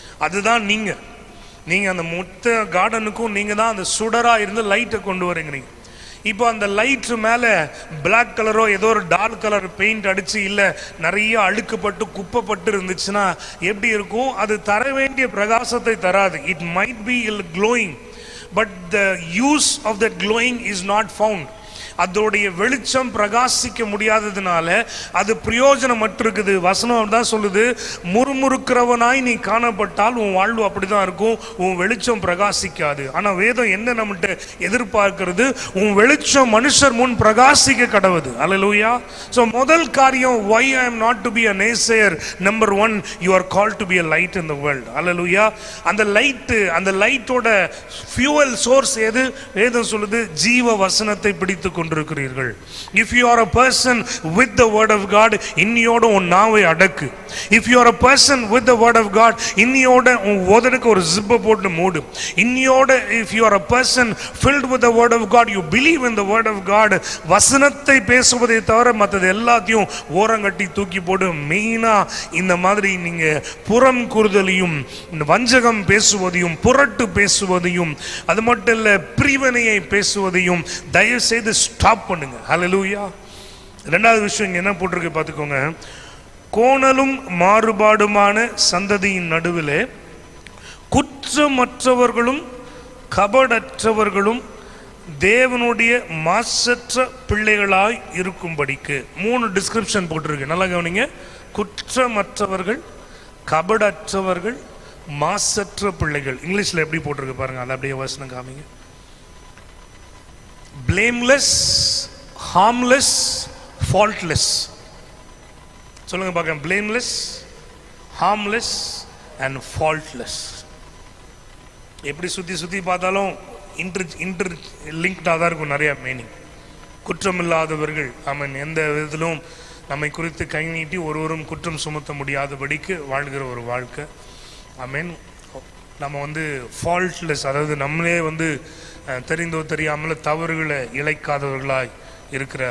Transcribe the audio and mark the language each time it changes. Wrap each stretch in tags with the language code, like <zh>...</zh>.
<ta>அதுதான் நீங்கள் அந்த மொத்த கார்டனுக்கும் நீங்கள் தான் அந்த சுடராக இருந்து லைட்டை கொண்டு வரீங்க. நீங்கள் இப்போ அந்த லைட்டு மேலே பிளாக் கலரோ ஏதோ ஒரு டார்க் கலர் பெயிண்ட் அடித்து, இல்லை நிறைய அழுக்குப்பட்டு குப்பைப்பட்டு இருந்துச்சுன்னா எப்படி இருக்கும்? அது தர வேண்டிய பிரகாசத்தை தராது.</ta> <en>It might be glowing, but the use of that glowing is not found.</en> <ta>அதோடைய வெளிச்சம் பிரகாசிக்க முடியாததுனால அது பிரயோஜனமற்று இருக்குது. வசனம் தான் சொல்லுது, முறுமுறுக்கிறவனாய் நீ காணப்பட்டால் உன் வாழ்வு அப்படிதான் இருக்கும், உன் வெளிச்சம் பிரகாசிக்காது. ஆனால் வேதம் என்ன நம்மகிட்ட எதிர்பார்க்கிறது? உன் வெளிச்சம் மனுஷர் முன் பிரகாசிக்க கடவுது. அல்லேலூயா. ஸோ முதல் காரியம்,</ta> <en>why I am not to be a naysayer, number 1, you are called to be a light in the world.</en> <ta>அல்லேலூயா. அந்த லைட்டோட ஃபியூவல் சோர்ஸ் எது? வேதம் சொல்லுது, ஜீவ வசனத்தை பிடித்து கொண்டிருக்கிறீர்கள்.</ta> <en>If you are a person with the word of God,</en> <ta>இன்னியோட உன் நாவை அடக்கு.</ta> <en>If you are a person with the word of God,</en> <ta>இன்னியோட உன் உதடுக்கு ஒரு ஜிப்பை போட்டு மூடு. இன்னியோட,</ta> <en>if you are a person filled with the word of God, you believe in the word of God,</en> <ta>வசனத்தை பேசுவதை தவிர மற்றது எல்லாத்தையும் ஓரங்கட்டி தூக்கி போடு. மெயினா இந்த மாதிரி நீங்க புறம் கூறுதலையும், வஞ்சகம் பேசுவதையும், புரட்டு பேசுவதையும், அது மட்டும் இல்ல பிரிவினையை பேசுவதையும் தயவு செய்து ஸ்டாப் பண்ணுங்க. ஹல்லேலூயா. இரண்டாவது விஷயம் என்ன போட்டிருக்கு பார்த்துக்கோங்க. கோணலும் மாறுபாடுமான சந்ததியின் நடுவிலே குற்றமற்றவர்களும் கபடற்றவர்களும் தேவனுடைய மாசற்ற பிள்ளைகளாய் இருக்கும்படிக்கு. 3 டிஸ்கிரிப்ஷன் போட்டிருக்கு, நல்லா கவனிங்க. குற்றமற்றவர்கள், கபடற்றவர்கள், மாசற்ற பிள்ளைகள். இங்கிலீஷ்ல எப்படி போட்டிருக்கு பாருங்க, அதை அப்படியே வசனம் காமிங்க.</ta> <en>blameless, harmless, faultless.</en> <ta>சொல்லுங்க பார்க்க.</ta> <en>blameless, harmless and faultless.</en> <ta>எப்படி சுத்தி பார்த்தாலும் இன்டர் லிங்க்டாக தான் இருக்கும், நிறைய மீனிங். குற்றமில்லாதவர்கள், ஆமன், எந்த விதத்திலும் நம்மை குறித்து கை நீட்டி ஒருவரும் குற்றம் சுமத்த முடியாதபடிக்கு வாழ்கிற ஒரு வாழ்க்கை. ஆமீன். நம்ம ஃபால்ட்லெஸ், அதாவது நம்மளே தெரிந்தோ தெரியாமல் தவறுகளை இழைக்காதவர்களாய் இருக்கிற.</ta>